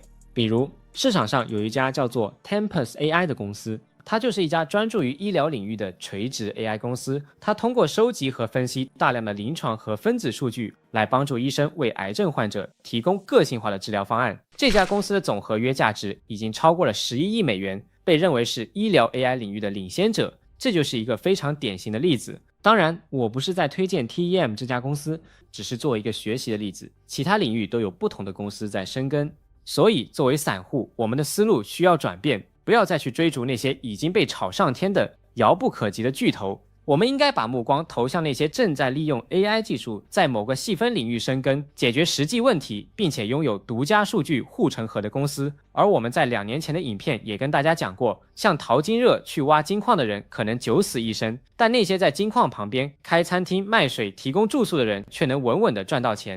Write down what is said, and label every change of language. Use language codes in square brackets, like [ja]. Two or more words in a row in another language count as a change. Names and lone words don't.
[zh] 比如市場上有一家叫做 Tempus AI 的公司，它就是一家專注於醫療領域的垂直 AI 公司。它通過收集和分析大量的臨床和分子數據，來幫助醫生為癌症患者提供個性化的治療方案。這家公司的總合約價值已經超過了11億美元，被認為是醫療 AI 領域的領先者。這就是一個非常典型的例子。當然，我不是在推薦 TEM 這家公司，只是作為一個學習的例子。其他領域都有不同的公司在深耕，所以作為散戶，我們的思路需要轉變。不要再去追逐那些已經被炒上天的遙不可及的巨頭，我們應該把目光投向那些正在利用 AI 技術在某個細分領域深耕，解決實際問題，並且擁有獨家數據護城河的公司。而我們在2年前的影片也跟大家講過，像淘金熱去挖金礦的人可能九死一生，但那些在金礦旁邊開餐廳賣水提供住宿的人卻能穩穩地賺到錢。